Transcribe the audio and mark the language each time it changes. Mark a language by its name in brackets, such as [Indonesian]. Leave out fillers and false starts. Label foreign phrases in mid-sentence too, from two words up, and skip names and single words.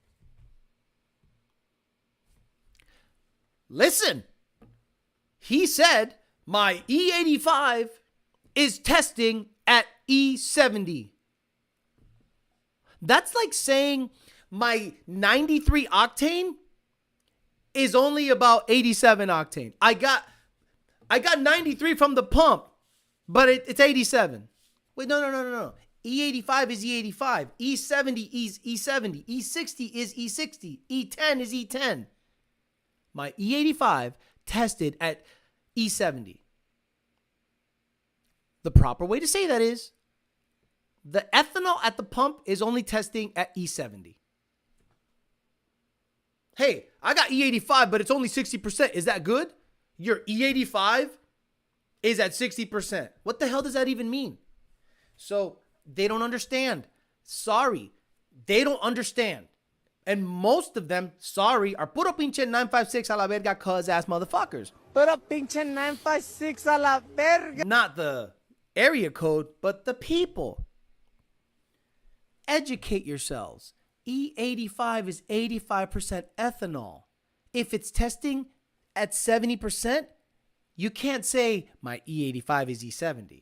[English] Listen, he said my E85 is testing at E70. That's like saying my 93 octane is only about 87 octane. I got 93 from the pump, but it's 87. Wait, no. E85 is E85. E70 is E70. E60 is E60. E10 is E10. My E85 tested at E70. The proper way to say that is the ethanol at the pump is only testing at E70. Hey, I got E85, but it's only 60%. Is that good? Your E85 is at 60%. What the hell does that even mean? So they don't understand. Sorry, they don't understand. And most of them, sorry, are [Spanish] puro pinche 956 a la verga [English] cuz ass motherfuckers. [Spanish] Puro pinche 956 a la verga. [English] Not the area code, but the people. Educate yourselves. E85 is 85% ethanol. If it's testing at 70%, you can't say my E85 is E70.